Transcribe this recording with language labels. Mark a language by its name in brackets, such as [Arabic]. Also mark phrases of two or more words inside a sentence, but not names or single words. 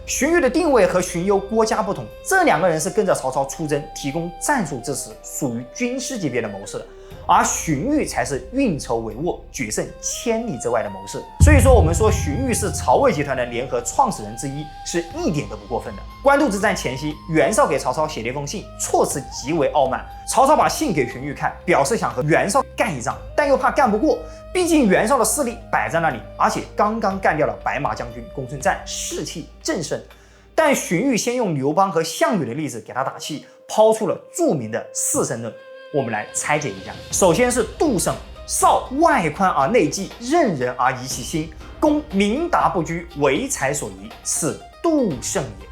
[Chinese] 荀彧的定位和荀攸、郭嘉不同，這兩個人是跟着曹操出征，提供戰術支持，屬於軍師級別的謀士，而荀彧才是運籌帷幄、決勝千里之外的謀士。所以說，我們說荀彧是曹魏集团的聯合創始人之一，是一點都不過分的。官渡之戰前夕，袁紹給曹操寫了一封信，措辭極為傲慢。曹操把信給荀彧看，表示想和袁紹幹一仗，但又怕幹不過，畢竟袁紹的勢力擺在那裡，而且剛剛幹掉了白馬將軍公孫瓚，士氣正盛。但荀彧先用劉邦和項羽的例子給他打氣，拋出了著名的4胜論。我們來拆解一下。首先是 [Literary Chinese] 杜勝，紹外寬而內忌，任人而疑其心，公明達不拘，唯才所宜，此杜勝也。